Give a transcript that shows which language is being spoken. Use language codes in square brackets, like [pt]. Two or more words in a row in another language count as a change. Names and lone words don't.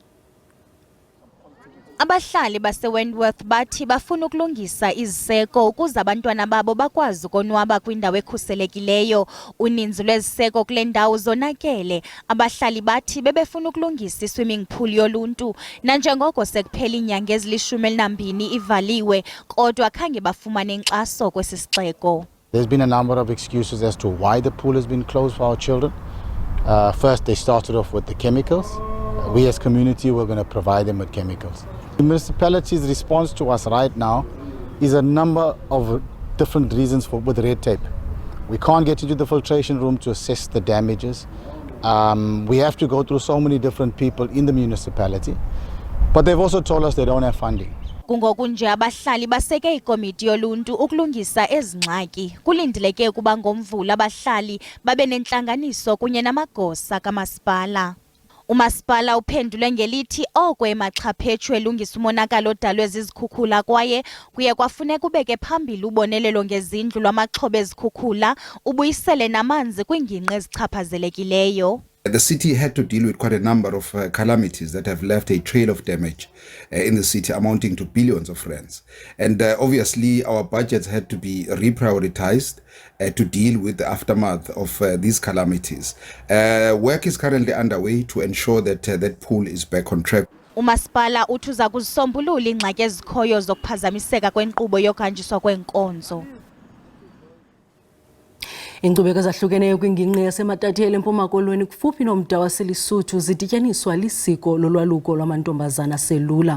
[xh] Abahlali baseWentworth bathi bafuna ukulungisa iziseko ukuze abantwana babo bakwazi ukonwaba kwindawo ekhuselekileyo. Uninzi lweziseko kule ndawo zonakele. Abahlali bathi bebefuna ukulungisa i- [en] swimming pool [xh] yoluntu nanjengoko sekuphela iinyanga ezili-12 ivaliwe kodwa khange bafumane inkxaso kwesi sixeko. [en] There's been a number of excuses as to why the pool has been closed for our children. First, they started off with the chemicals. We as community were going to provide them with chemicals. The municipality's response to us right now is a number of different reasons with red tape. We can't get into the filtration room to assess the damages. We have to go through so many different people in the municipality. But they've also told us they don't have funding. [xh] Kungoku nje abahlali baseke ikomiti yoluntu ukulungisa ezingxaki. Kulindeleke ukuba ngoMvula abahlali babe nentlanganiso kunye namagosa kamasipala. Umasipala uphendule ngelithi oko emaxhaphetshu elungisa umonakalo odalwe zizikhukhula kwaye kuye kwafuneka ubeke phambili ubonelelo ngezindlu lwamaxhoba ezikhukhula ubuyisele namanzi kwiingingqi ezichaphazelekileyo. [en] The city had to deal with quite a number of calamities that have left a trail of damage in the city amounting to billions of rands. And obviously our budgets had to be reprioritized to deal with the aftermath of these calamities. Work is currently underway to ensure that that pool is back on track. [xh] Umasipala uthi uza kuzisombulula ingxaki ezikhoyo zokuphazamiseka kwenkqubo yokuhanjiswa kweenkonzo. Inkcubeko ezahlukeneyo kwingingqi yaseMatatiyeli eMpuma Koloni kufuphi nomda waseLesotho zidityaniswa lisiko lolwaluko lwamantombazana selula.